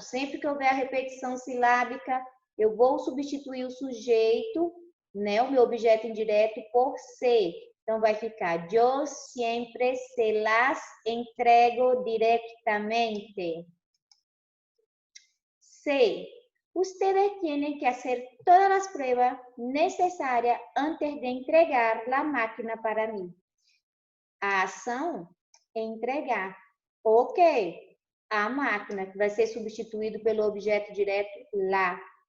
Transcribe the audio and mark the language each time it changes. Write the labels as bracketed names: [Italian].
[Portuguese] Sempre que houver a repetição silábica, eu vou substituir o sujeito, né, o meu objeto indireto, por se. Então, vai ficar, [Spanish] yo siempre se las entrego directamente. C. Ustedes tienen que hacer todas las pruebas necesarias antes de entregar la máquina para mí. [Portuguese] A ação é entregar. Ok. A máquina, que vai ser substituído pelo objeto direto lá.